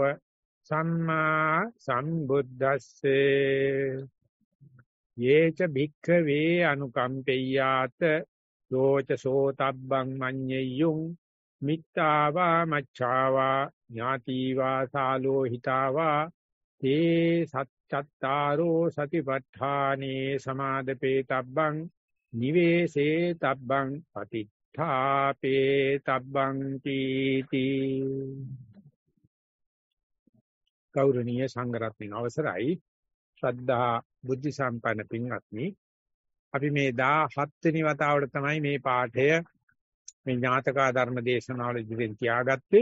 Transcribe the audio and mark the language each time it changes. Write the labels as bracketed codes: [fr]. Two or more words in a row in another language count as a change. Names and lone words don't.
[pi] සම්මා සම්බුද්දස්සේ යේච භික්ඛවේ අනුකම්පෙය්‍යාත යෝච සෝතබ්බං මඤ්ඤෙය්‍යුං මිත්තාවා මච්ඡාවා ඥාතිවා සාලෝහිතාවා තේ සච්චත්තාරෝ සතිපට්ඨානේ සමාදපේ තබ්බං නිවේසේ තබ්බං පතිත්ථාපේ තබ්බං තීති [si] ගෞරවනීය සංඝරත්නයන් අවසරයි ශ්‍රද්ධා බුද්ධ සම්පන්න පින්වත්නි අපි මේ 17 වෙනි වතාවට තමයි මේ පාඨය මේ ඥාතකා ධර්ම දේශනාවල ඉදිරියෙන් තියාගත්තේ.